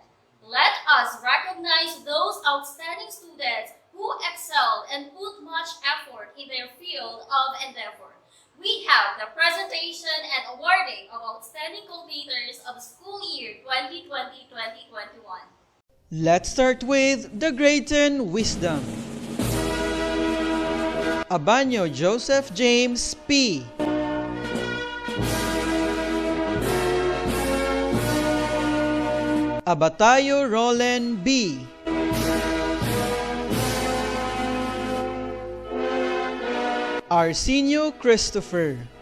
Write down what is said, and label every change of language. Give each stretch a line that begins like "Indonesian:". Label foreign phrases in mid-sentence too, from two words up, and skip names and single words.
English: Let us recognize those outstanding students who excelled and put much effort in their field of endeavor. We have the presentation and awarding of outstanding completers of school year 2020-2021. Let's start with the Grade 10 Wisdom. Abanyo Joseph James P. Abatayo Roland B. Arsenio Christopher.